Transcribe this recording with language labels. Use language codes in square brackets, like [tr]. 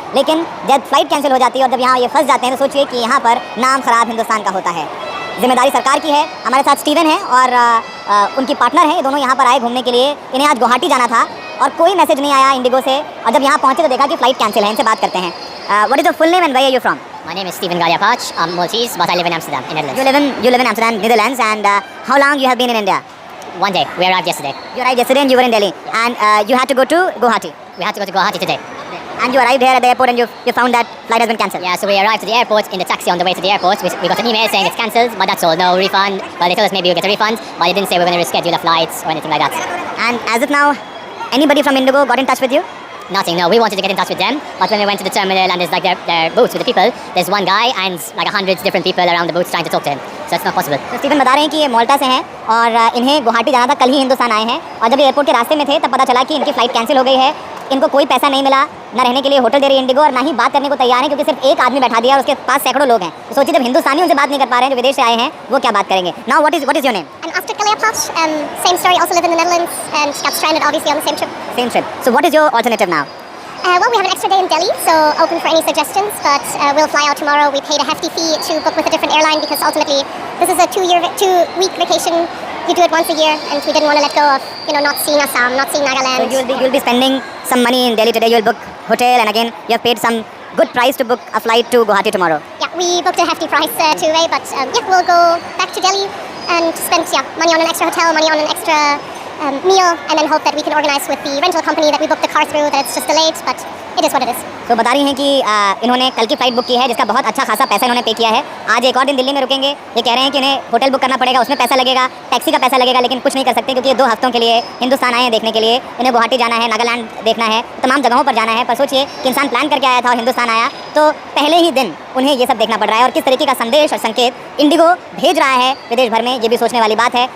[hi] लेकिन जब flight cancel हो जाती है और जब यहाँ ये फंस जाते हैं तो सोचिए कि यहाँ पर नाम खराब हिंदुस्तान का होता है। जिम्मेदारी सरकार की है। हमारे साथ स्टीवन है और उनकी पार्टनर है। ये दोनों यहाँ पर आए घूमने के लिए। इन्हें आज गुवाहाटी जाना था और कोई मैसेज नहीं आया इंडिगो से, और जब यहाँ पहुँचे तो देखा कि फ्लाइट कैंसिल है। इनसे बात करते हैं। [en] What is the full name and where are you from? My name is Steven Galia-Pach. I'm Maltese, but I live in Amsterdam, in Netherlands. You live in Amsterdam, Netherlands, and how long you have been in India? One day. We arrived yesterday. You arrived yesterday and you were in Delhi, and you had to go to Guwahati. We had to go to Guwahati today. And you arrived here at the airport and you found that flight has been cancelled. Yeah, so we arrived at the airport in the taxi on the way to the airport. We got an email saying it's cancelled, but that's all. No refund. Well, they told us maybe we'll get a refund, but they didn't say we were going to reschedule the flights or anything like that. And as of now, anybody from Indigo got in touch with you? Nothing, no. We wanted to get in touch with them, but when we went to the terminal and there's like their booths with the people, there's one guy and like 100 different people around the booths trying to talk to him. So it's not possible. [hi] तो Steven बता रहे हैं कि ये माल्टा से हैं और इन्हें गुवाहाटी जाना था। कल ही हिंदुस्तान आए हैं और जब ये एयरपोर्ट के रास्ते में थे तब पता चला कि इनकी फ्लाइट कैंसिल हो गई है। इनको कोई पैसा नहीं मिला, ना रहने के लिए होटल दे रही है इंडिगो और ना ही बात करने को तैयार है, क्योंकि सिर्फ एक आदमी बैठा दिया और उसके पास सैकड़ों लोग हैं। तो सोचिए जब हिंदुस्तानी उनसे बात नहीं कर पा रहे हैं, जो विदेश से आए हैं, वो क्या बात करेंगे। [en] Now what is your name? I'm Astrid Galia-Pach. Same story, also live in the Netherlands and got stranded obviously on the same trip. Same trip. So what is your alternative now? Well, we have an extra day in Delhi, so open for any suggestions, but we'll fly out tomorrow. We paid a hefty fee to book with a different airline because ultimately this is a 2-week vacation. You do it once a year, and we didn't want to let go of, not seeing Assam, not seeing Nagaland. So you'll be spending some money in Delhi today. You'll book hotel, and again you have paid some good price to book a flight to Guwahati tomorrow. Yeah, we booked a hefty price two-way, but we'll go back to Delhi and spend money on an extra hotel, money on an extra meal, and then hope that we can organize with the rental company that we booked the car through that it's just delayed, but it is what it is. [hi] तो बता रही हैं कि इन्होंने कल की flight book की है जिसका बहुत अच्छा खासा पैसा इन्होंने पे किया है। आज एक और दिन दिल्ली में रुकेंगे। ये कह रहे हैं कि इन्हें होटल बुक करना पड़ेगा, उसमें पैसा लगेगा, टैक्सी का पैसा लगेगा, लेकिन कुछ नहीं कर सकते क्योंकि ये 2 हफ्तों के लिए हिंदुस्तान आए हैं देखने के लिए। इन्हें गुवाहाटी जाना है, नागालैंड देखना है, तमाम जगहों पर जाना है। पर सोचिए कि इंसान प्लान करके आया था और हिंदुस्तान आया तो पहले ही दिन उन्हें ये सब देखना पड़ रहा है। और किस तरीके का संदेश और संकेत इंडिगो भेज रहा है विदेश भर में, ये भी सोचने वाली बात है।